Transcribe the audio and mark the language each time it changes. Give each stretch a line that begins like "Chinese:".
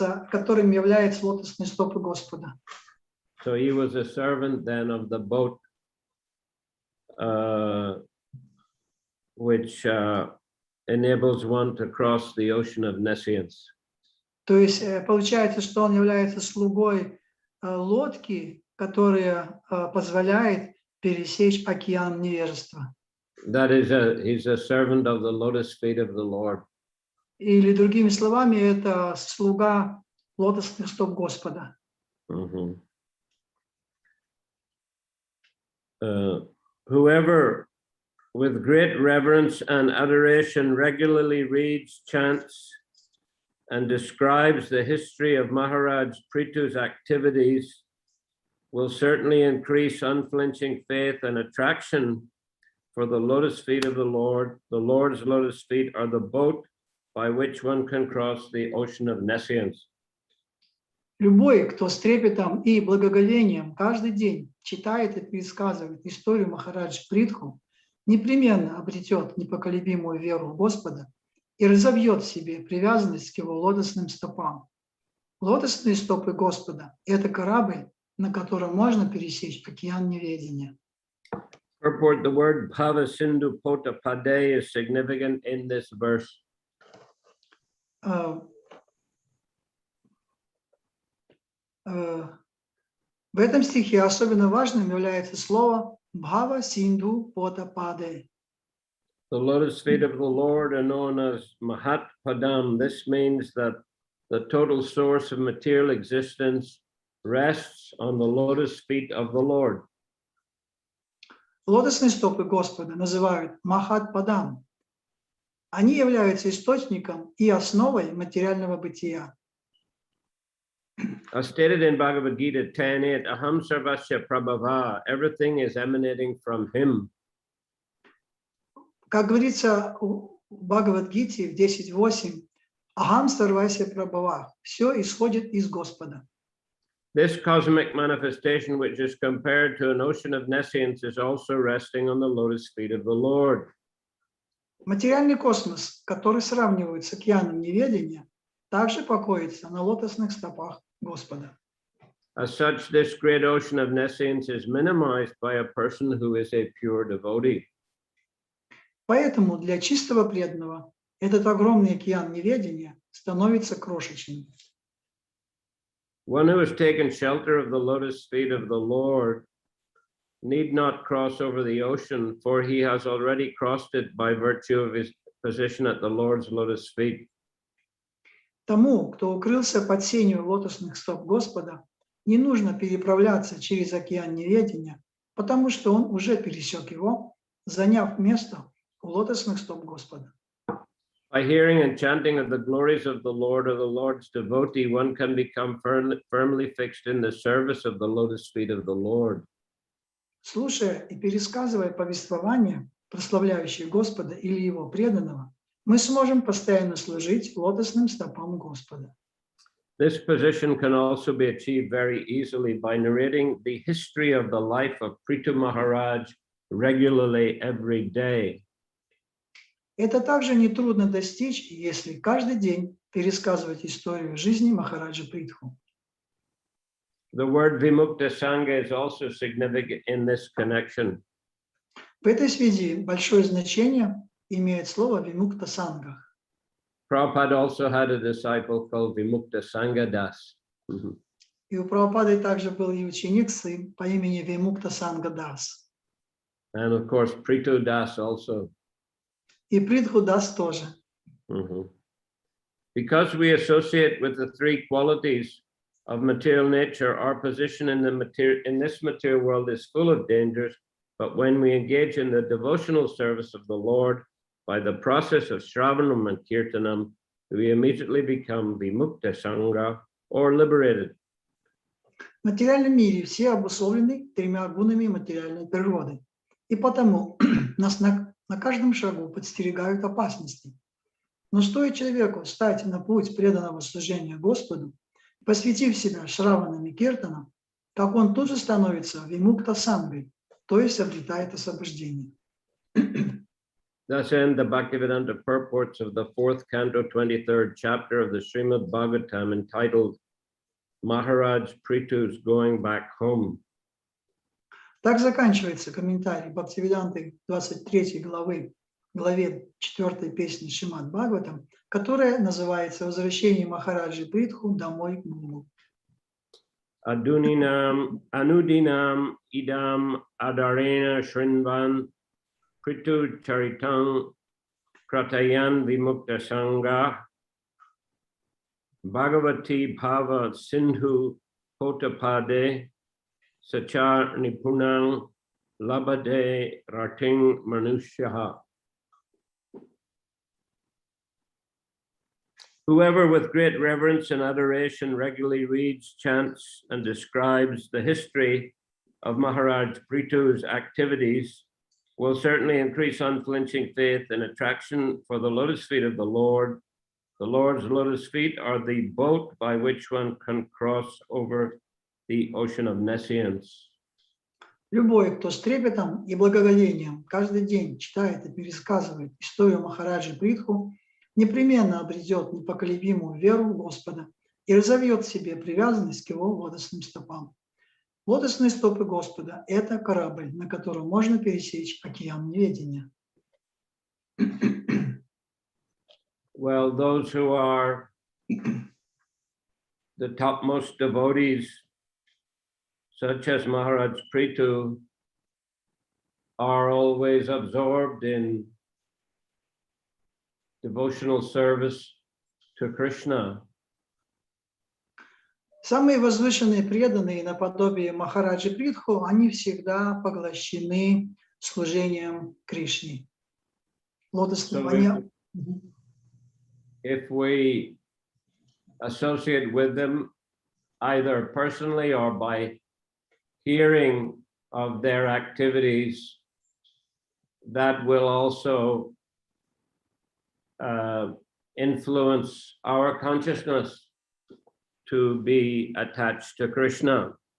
Russian: Которым является лотосные стопы Господа.
English: So he was a servant then of the boat, which enables one to cross the ocean of nescience.
Russian: То есть получается, что он является слугой лодки, которая позволяет пересечь океан невежества.
English: That is, he's a servant of the lotus feet of the Lord.
Russian: Или другими словами, это слуга лотосных стоп Господа.
English: Whoever with great reverence and adoration regularly reads, chants, and describes the history of Maharaj Prithu's activities will certainly increase unflinching faith and attraction for the lotus feet of the Lord. The Lord's lotus feet are the boat by which one can cross the ocean of nescience.
Russian: Любой, кто с трепетом и благоговением каждый день читает и пересказывает историю Махараджа Притху, непременно обретет непоколебимую веру в Господа и разовьет в себе привязанность к его лотосным стопам. Лотосные стопы Господа – это корабль, на котором можно пересечь океан неведения.
English: Purport: the word Bhava Sindhu Pota Pade is significant in this verse.
Russian: В этом стихе особенно важным является слово Бхава Синдhu Пота Паде.
English: The lotus feet of the Lord are known as Mahat Padam. This means that the total source of material existence rests on the lotus feet of the Lord.
Russian: Лотосные стопы Господа называют Махат Падам. Они являются источником и основой материального бытия.
English: As stated in Bhagavad Gita 10:8,
Sanskrit: Aham Sarvasya Prabhava,
English: everything is emanating from him.
Russian: Как говорится в Бхагавад-гите в 10.8,
Sanskrit: Ахам Сарвася Прабхава,
Russian: все исходит из Господа.
English: This cosmic manifestation, which is compared to an ocean of nescience, is also resting on the lotus feet of the Lord.
Russian: Материальный космос, который сравнивают с океаном неведения, также покоится на лотосных стопах Господа.
English: As such, this great ocean of nescience is minimized by a person who is a pure devotee.
Russian: Поэтому для чистого преданного этот огромный океан неведения становится крошечным.
English: One who has taken shelter of the lotus feet of the Lord need not cross over the ocean, for he has already crossed it by virtue of his position at the Lord's lotus feet.
Russian: Тому, кто укрылся под сенью лотосных стоп Господа, не нужно переправляться через океан неведения, потому что он уже пересек его, заняв место у лотосных стоп Господа.
English: By hearing and chanting of the glories of the Lord or the Lord's devotee, one can become firmly fixed in the service of the lotus feet of the Lord.
Russian: Слушая и пересказывая повествования, прославляющие Господа или Его преданного, мы сможем постоянно служить лотосным стопам Господа.
English: This position can also be achieved very easily by narrating the history of the life of Prithu Maharaj regularly every day.
Russian: Это также нетрудно достичь, если каждый день пересказывать историю жизни Махараджа Притху.
English: The word Vimukta Sangha is also significant in this connection.
Russian: В этой связи большое значение имеет слово «вимукта санга».
English: Prabhupada also had a disciple called Vimukta Sangha Das.
Russian: И у Прабхупады также был и ученик сын по имени Вимукта Санга Дас.
English: And of course, Prithu Das also.
Russian: И Притху Дас тоже.
English: Because we associate with the three qualities of material nature, our position in this material world is full of dangers. But when we engage in the devotional service of the Lord by the process of Shravanam and Kirtanam, we immediately become Vimukta Sangha or liberated.
Russian: В материальном мире все обусловлены тремя гунами материальной природы. И потому нас на каждом шагу подстерегают опасности. Но стоит человеку встать на путь преданного служения Господу, посвятив себя Шраванам и Киртанам, как он тут же становится Вимукта Сангой, то есть обретает освобождение.
English: Thus end the Bhaktivedanta purports of the 4th canto, 23rd chapter of the Shrimad Bhagavatam, entitled Maharaj Prithu's Going Back Home.
Russian: Так заканчивается комментарий Бхактивиданты 23 главе 4 песни Шримад Бхагаватам, которая называется «Возвращение Махараджи Притху домой к Гуру».
Sanskrit: Anudinam idam adarena shrinvan Prithu charitam kratayan vimukta sangha Bhagavati bhava sindhu potapade sachar nipunang labade rating manushyaha.
English: Whoever with great reverence and adoration regularly reads, chants, and describes the history of Maharaj Prithu's activities will certainly increase unflinching faith and attraction for the lotus feet of the Lord. The Lord's lotus feet are the boat by which one can cross over the ocean of nescience.
Russian: Любой, кто с трепетом и благоговением каждый день читает и пересказывает историю Махараджи Притху, непременно обретет непоколебимую веру в Господа и разовьет в себе привязанность к Его лотосным стопам. Лотосные стопы Господа – это корабль, на котором можно пересечь океан неведения.
English: Well, those who are the topmost devotees, such as Maharaj Prithu, are always absorbed in devotional service to Krishna.
Russian: Самые возвышенные преданные наподобие Махараджи Притху, они всегда поглощены служением Кришне. Лотосным.
English: If we associate with them either personally or by hearing of their activities, that will also influence our consciousness to be attached to Krishna.